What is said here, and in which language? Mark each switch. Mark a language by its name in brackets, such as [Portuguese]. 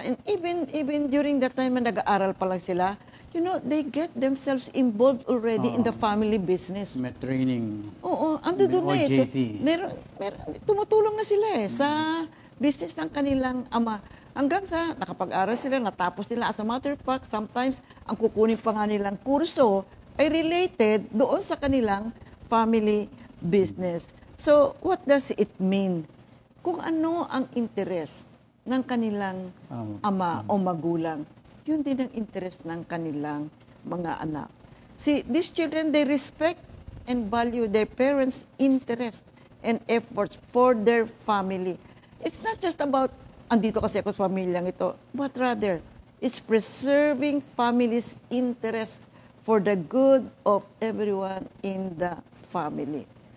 [English] And even during that time [Filipino] na nag-aaral pa lang sila, [English] they get themselves involved already in the family business. [Filipino] May training. Oo, ando doon na [English] OJT. [Filipino] Meron, tumutulong na sila sa business ng kanilang ama. Hanggang sa nakapag-aral sila, natapos nila. [English] As a matter of fact, sometimes [Filipino] ang kukunin pa nga nilang kurso ay related doon sa kanilang family business. [English] So, what does it mean? [Filipino] Kung ano ang interest ng kanilang ama o magulang, yun din ang interest ng kanilang mga anak. [English] See, these children, they respect and value their parents' interest and efforts for their family. It's not just about, [Filipino] andito kasi ako sa pamilyang ito, [English] but rather, it's preserving family's interest for the good of everyone in the family.